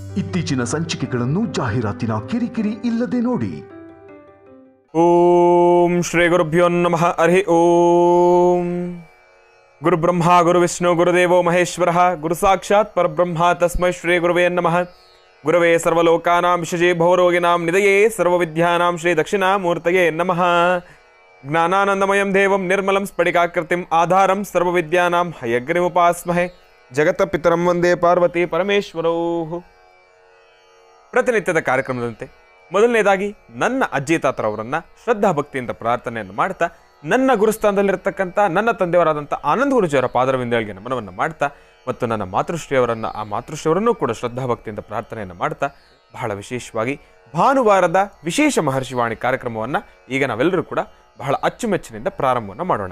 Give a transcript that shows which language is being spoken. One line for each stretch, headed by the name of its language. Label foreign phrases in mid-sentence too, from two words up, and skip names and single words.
Kannada: ಇತ್ತೀಚಿನ ಸಂಚಿಕೆಗಳನ್ನು ಜಾಹೀರಾತಿನ ಕಿರಿಕಿರಿ ಇಲ್ಲದೆ ನೋಡಿ.
Sanskrit: ಓಂ ಶ್ರೀ ಗುರುಭ್ಯೋ ನಮಃ. ಹರಿ ಓಂ. ಗುರು ಬ್ರಹ್ಮ ಗುರು ವಿಷ್ಣು ಗುರುದೇವೋ ಮಹೇಶ್ವರ ಗುರು ಸಾಕ್ಷಾತ್ ಪರಬ್ರಹ್ಮ ತಸ್ಮೈ ಶ್ರೀ ಗುರುವೇ ನಮಃ. ಗುರವೇ ಸರ್ವಲೋಕಾನಾಂ ವಿಷಜೇ ಭವರೋಗಿನಾಂ ನಿಧಯೇ ಸರ್ವವಿದ್ಯಾನಾಂ ಶ್ರೀ ದಕ್ಷಿಣಾಮೂರ್ತಯೇ ನಮಃ. ಜ್ಞಾನಾನಂದಮಯಂ ದೇವಂ ನಿರ್ಮಲಂ ಸ್ಫಟಿಕಾಕೃತಿಂ ಆಧಾರಂ ಸರ್ವವಿದ್ಯಾನಾಂ ಹಯಗ್ರೀಮುಪಾಸ್ಮಹೆ. ಜಗತ್ತಪಿತರಂ ವಂದೇ ಪಾರ್ವತಿ ಪರಮೇಶ್ವರೌ.
Kannada: ಪ್ರತಿನಿತ್ಯದ ಕಾರ್ಯಕ್ರಮದಂತೆ ಮೊದಲನೇದಾಗಿ ನನ್ನ ಅಜ್ಜಿ ತಾತರವರನ್ನ ಶ್ರದ್ಧಾ ಭಕ್ತಿಯಿಂದ ಪ್ರಾರ್ಥನೆಯನ್ನು ಮಾಡ್ತಾ, ನನ್ನ ಗುರುಸ್ಥಾನದಲ್ಲಿರ್ತಕ್ಕಂಥ ನನ್ನ ತಂದೆಯವರಾದಂಥ ಆನಂದ ಗುರುಜಿಯವರ ಪಾದರವಿಂದಗಳಿಗೆ ನಮನವನ್ನು ಮಾಡ್ತಾ, ಮತ್ತು ನನ್ನ ಮಾತೃಶ್ರೀಯವರನ್ನು ಕೂಡ ಶ್ರದ್ಧಾಭಕ್ತಿಯಿಂದ ಪ್ರಾರ್ಥನೆಯನ್ನು ಮಾಡ್ತಾ, ಬಹಳ ವಿಶೇಷವಾಗಿ ಭಾನುವಾರದ ವಿಶೇಷ ಮಹರ್ಷಿವಾಣಿ ಕಾರ್ಯಕ್ರಮವನ್ನು ಈಗ ನಾವೆಲ್ಲರೂ ಕೂಡ ಬಹಳ ಅಚ್ಚುಮೆಚ್ಚಿನಿಂದ ಪ್ರಾರಂಭವನ್ನು ಮಾಡೋಣ.